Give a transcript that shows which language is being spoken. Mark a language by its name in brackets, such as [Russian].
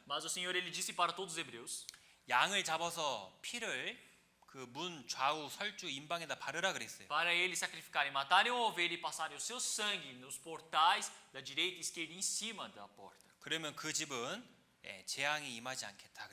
[Portuguese] Mas o Senhor ele disse para todos os hebreus: [Korean] 양을 잡아서 피를 그 문 좌우 설주 임방에다 바르라 그랬어요. [Portuguese] para eles sacrificarem, matarem uma ovelha e passarem o seu sangue nos portais da direita e esquerda em cima da porta. [Korean] 그러면 그 집은 재앙이 임하지 않겠다. 그랬어요.